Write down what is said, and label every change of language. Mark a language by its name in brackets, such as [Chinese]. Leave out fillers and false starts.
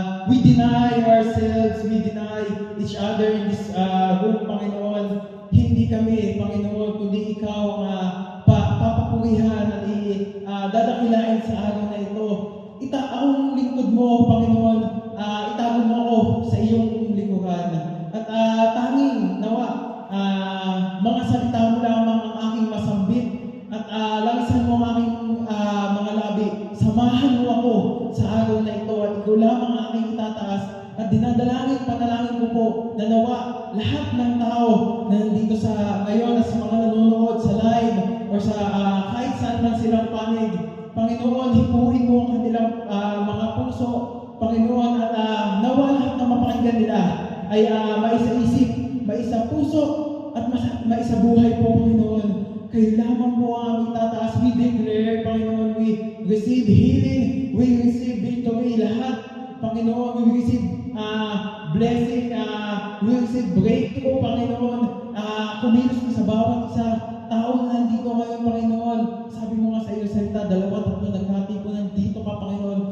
[English] We deny ourselves, we deny each other in this room, Panginoon. [Filipino] Hindi kami, Panginoon, kundi ikaw ang papapurihan at dadakilain sa araw na ito. Ang lingkod mo, Panginoon, itago mo ako sa iyong likuran. At tanging nawa, mga salita mo lamang ang aking masambit at langisan mo ang aking mga labi. Samahan mo ako sa araw na ito at ikaw lamang ang aking itataas. At panalangin ko po na nawa lahat ng tao na nandito sa ngayon at sa mga nanonood sa live o sa kahit saan man silang panig, Panginoon, hipuin mo ang kanilang mga puso, Panginoon, at nawa lahat na mapakinggan nila ay maisa-isip, maisa-puso, at maisa-buhay po, Panginoon. Kayo lamang po ang itataas. [English] We declare, Panginoon, we receive healing, we receive victory, lahat, Panginoon, we receive blessing, we receive breakthrough, Panginoon. [Filipino] Kumilos ka sa bawat isa tao na nandito ngayon, Panginoon. Sabi mo nga sa iyong salita, 2-3 nagkati ko nandito ka, Panginoon.